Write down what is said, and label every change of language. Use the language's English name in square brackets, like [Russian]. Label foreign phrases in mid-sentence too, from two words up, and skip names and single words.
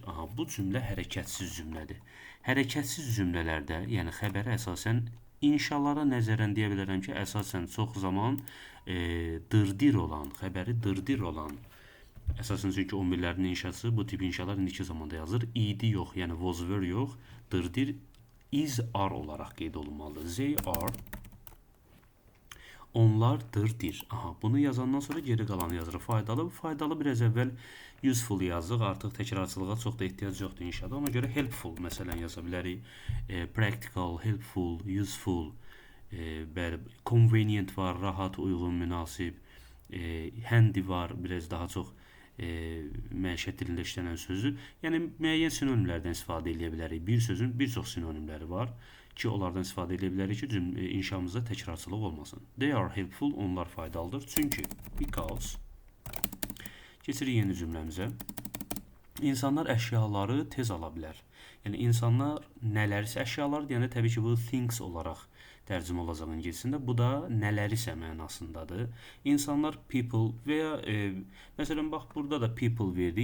[Azerbaijani] Bu cümlə hərəkətsiz cümlədir. Hərəkətsiz cümlələrdə, yəni xəbərə əsasən inşalara nəzərən deyə bilərəm ki, əsasən çox zaman dırdir olan, xəbəri dırdir olan, əsasən çünki 11-lərin inşası bu tip inşalar indiki zamanda yazılır. İdi yox, yəni [English] was were [Azerbaijani] yox, dırdir [English] is are [Azerbaijani] olaraq qeyd olunmalıdır. [English] They are, [Azerbaijani] onlar dırdir. Bunu yazandan sonra geri qalanı yazırıq. Faydalı, faydalı biraz əvvəl useful yazıq. Artıq təkrarçılığa çox da ehtiyac yoxdur inşada. Ona görə helpful məsələn yaza bilərik. [English] Practical, helpful, useful, convenient [Azerbaijani] var, rahat, uyğun, münasib. Handy var, biraz daha çox məişət dilində işlənən sözdür. Yəni müəyyən sinonimlərdən istifadə edə bilərik. Bir sözün bir çox sinonimləri var ki, onlardan istifadə edə bilərik ki, inşamızda təkrarçılıq olmasın. [English] They are helpful, [Azerbaijani] onlar faydalıdır. Çünki, because. Keçirik yeni cümləmizə. İnsanlar əşyaları tez ala bilər. Yəni insanlar nələrisə əşyalardır, yəni təbii ki, bu things olaraq tərcümə olacaq ingilisində. Bu da nələrisə mənasındadır. İnsanlar people və ya məsələn bax burada da people verdi.